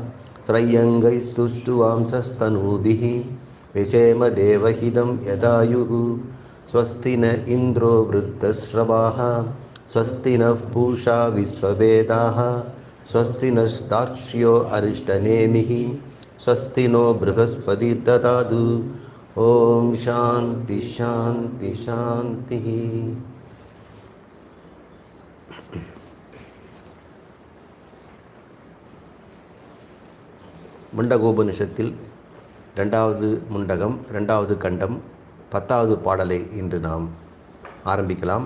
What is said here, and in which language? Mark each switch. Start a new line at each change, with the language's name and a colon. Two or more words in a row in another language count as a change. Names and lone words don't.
Sanskrit: श्रय्यङ्गैस्तुष्टुवांसस्तनूभिः विषेम देवहितं यदायुः स्वस्ति न इन्द्रो वृद्धश्रवाः स्वस्ति नः पूषा विश्ववेदाः स्वस्ति नस्तार्क्ष्यो अरिष्टनेमिः स्वस्ति नो बृहस्पतिर्दधातु ददातु ओम शांति शांति शांति.
Tamil: முண்டகோபனிஷத்தில் இரண்டாவது முண்டகம், இரண்டாவது கண்டம், 10வது பாடலை இன்று நாம் ஆரம்பிக்கலாம்.